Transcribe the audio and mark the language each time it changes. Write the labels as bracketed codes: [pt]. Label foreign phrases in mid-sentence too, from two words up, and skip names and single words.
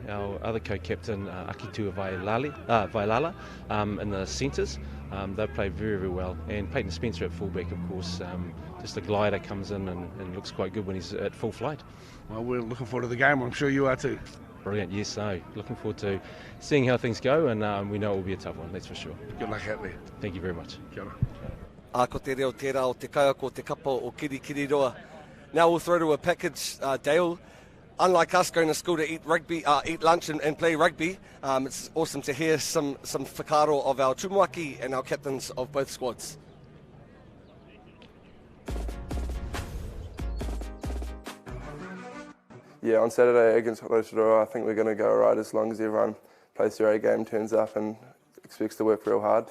[en] Our other co-captain Akitua Vailala in the centres, they've played very, very well. And Peyton Spencer at fullback, of course, just a glider, comes in and looks quite good when he's at full flight. Well, we're looking forward to the game. I'm sure you are too. Brilliant, yes, so looking forward to seeing how things go, and we know it will be a tough one, that's for sure. Good luck out there. Thank you very much. [mi] Kia ora. Ko te reo tērā o te kaiako o te kapa o Kirikiri Roa. [en] Now we'll throw to a package, Dale. Unlike us going to school to eat rugby, eat lunch and play rugby, it's awesome to hear some whakaro of our tumuaki and our captains of both squads. Yeah, on Saturday against Rotorua, I think we're going to go right as long as everyone plays their A game, turns up and expects to work real hard.